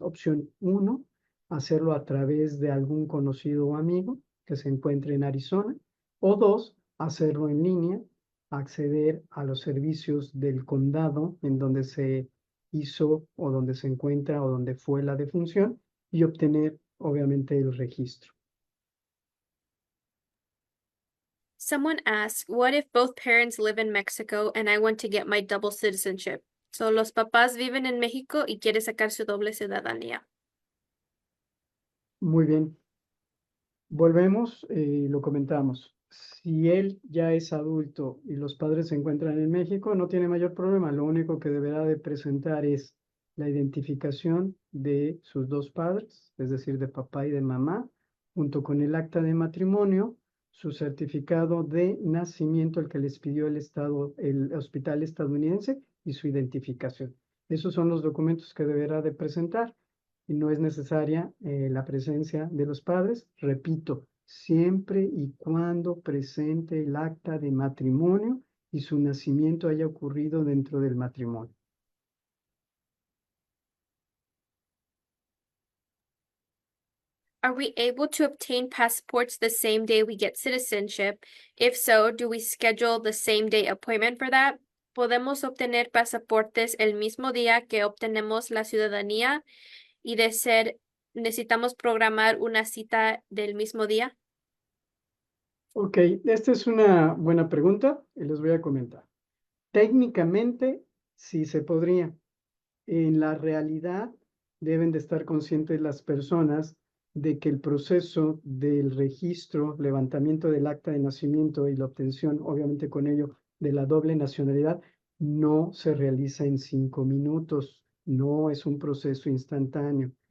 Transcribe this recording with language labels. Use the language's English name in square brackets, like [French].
[Spanish] Opción uno, hacerlo a través de algún conocido o amigo que se encuentre en Arizona. O dos, hacerlo en línea, acceder a los servicios del condado en donde se hizo o donde se encuentra o donde fue la defunción y obtener obviamente el registro. [English] Someone asked, what if both parents live in Mexico and I want to get my double citizenship? [Spanish] So, los papás viven en México y quiere sacar su doble ciudadanía. Muy bien. Volvemos y lo comentamos. Si él ya es adulto y los padres se encuentran en México, no tiene mayor problema. Lo único que deberá de presentar es la identificación de sus dos padres, es decir, de papá y de mamá, junto con el acta de matrimonio, su certificado de nacimiento, el que les pidió el estado, el hospital estadounidense, y su identificación. Esos son los documentos que deberá de presentar y no es necesaria la presencia de los padres. Repito, siempre y cuando presente el acta de matrimonio y su nacimiento haya ocurrido dentro del matrimonio. [English] Are we able to obtain passports the same day we get citizenship? If so, do we schedule the same day appointment for that? [Spanish] ¿Podemos obtener pasaportes el mismo día que obtenemos la ciudadanía? Y de ser, necesitamos programar una cita del mismo día. Ok, esta es una buena pregunta y les voy a comentar. Técnicamente, sí se podría. En la realidad, deben de estar conscientes las personas de que el proceso del registro, levantamiento del acta de nacimiento y la obtención, obviamente con ello, de la doble nacionalidad, no se realiza en 5 minutos, no es un proceso instantáneo.